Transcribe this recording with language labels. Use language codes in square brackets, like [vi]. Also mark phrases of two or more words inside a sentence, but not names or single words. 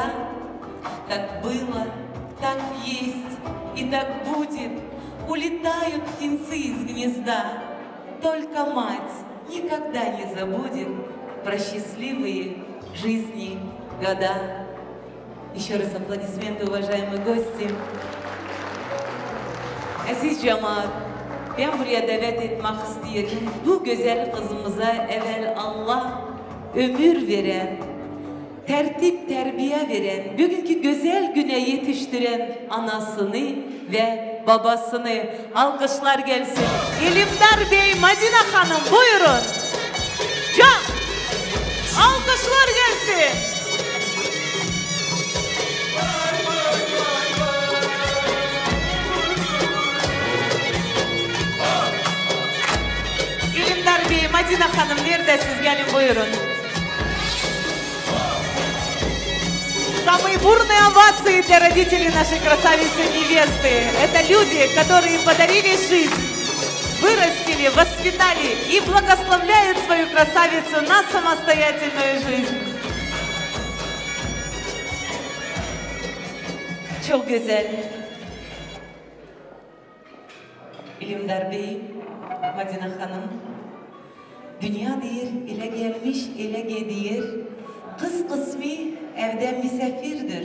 [ru] Так было, так есть и так будет. Улетают птенцы из гнезда. Только мать никогда не забудет про счастливые жизни года. Еще раз аплодисменты, уважаемые гости. [tr] Aziz cemaat, ben buraya davet etmek istiyorum. Bu güzel kızımıza evvel Allah ömür veren, tertip terbiye veren, bugünkü güzel güne yetiştiren anasını ve babasını alkışlar gelsin. İlimdar Bey, Madina Hanım buyurun. Can, alkışlar gelsin. İlimdar Bey, Madina Hanım neredesiniz? Gelin buyurun. [ru] Самые бурные овации для родителей нашей красавицы-невесты. Это люди, которые подарили жизнь, вырастили, воспитали и благословляют свою красавицу на самостоятельную жизнь. [tr] Çok güzel. İlimdar Bey, Madina Hanım, dünya deyir, ile gelmiş, ile gidiyor. Kız kısmı evde misafirdir.